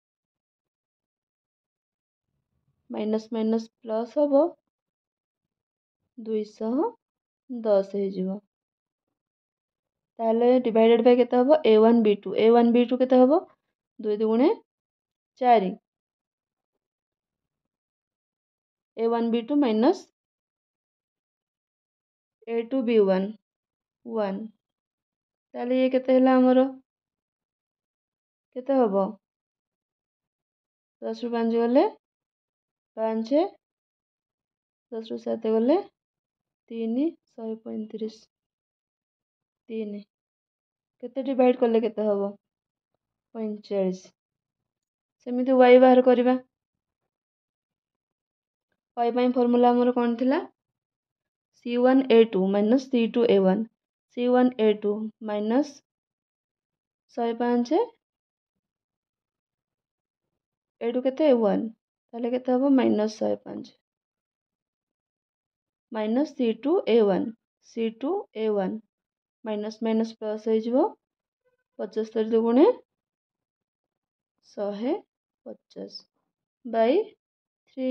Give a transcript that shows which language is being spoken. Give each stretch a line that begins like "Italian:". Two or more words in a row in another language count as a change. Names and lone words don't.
English: minus minus plus
Sambalpuri: ହବ 210 ହେ ଜିବ। ତାଲେ
English: divided by
Sambalpuri: କେତେ ହବ? a1 b2 କେତେ ହବ? 2 ଦୁଗୁଣେ 4, a1 b2 माइनस a2 b1 1। ତାଲେ ଏ କେତେ ହେଲା ହମର? କେତେ ହବ? 10 ରୁ 5 ଗଲେ 5, 10 ରୁ 7 ଗଲେ 3, 135। 3 କେତେ ଡିଭାଇଡ କରଲେ କେତେ ହବ? 45। ସେମିତି y ବାହାର କରବା। y ପଏ ଫର୍ମୁଲା ହମର କନ ଥିଲା? c1 a2 minus c2 a1। c1 a2 minus 105 a2 केते? 1। ତାଲେ କେତେ ହବ? -105 माइनस c2 a1
English: minus minus plus
Sambalpuri: ହୋ ଜିବ 75 ଦୁଗୁଣେ 150 ବାଏ 3।